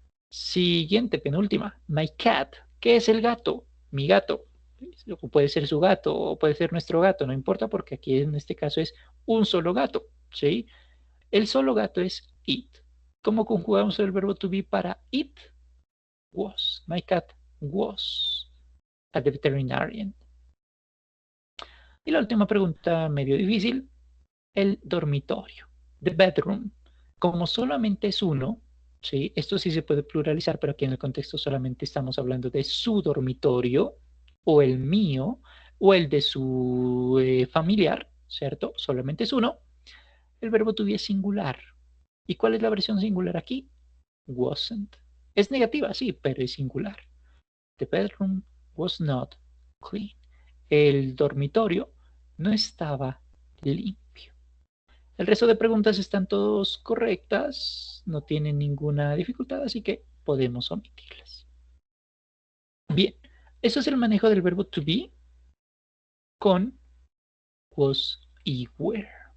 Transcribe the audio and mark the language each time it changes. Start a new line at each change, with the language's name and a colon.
Spanish: Siguiente, penúltima.
English: My cat.
Spanish: ¿Qué es el gato? Mi gato. O puede ser su gato o puede ser nuestro gato, no importa porque aquí en este caso es un solo gato, ¿sí? El solo gato es it. ¿Cómo conjugamos el verbo to be para it? Was.
English: My cat was at the veterinarian.
Spanish: Y la última pregunta medio difícil, el dormitorio.
English: The bedroom.
Spanish: Como solamente es uno, ¿sí? Esto sí se puede pluralizar, pero aquí en el contexto solamente estamos hablando de su dormitorio, o el mío, o el de su familiar, ¿cierto? Solamente es uno. El verbo to be es singular. ¿Y cuál es la versión singular aquí? Wasn't. Es negativa, sí, pero es singular.
English: The bedroom was not clean.
Spanish: El dormitorio no estaba limpio. El resto de preguntas están todas correctas, no tienen ninguna dificultad, así que podemos omitirlas. Bien, eso es el manejo del verbo to be con was y were.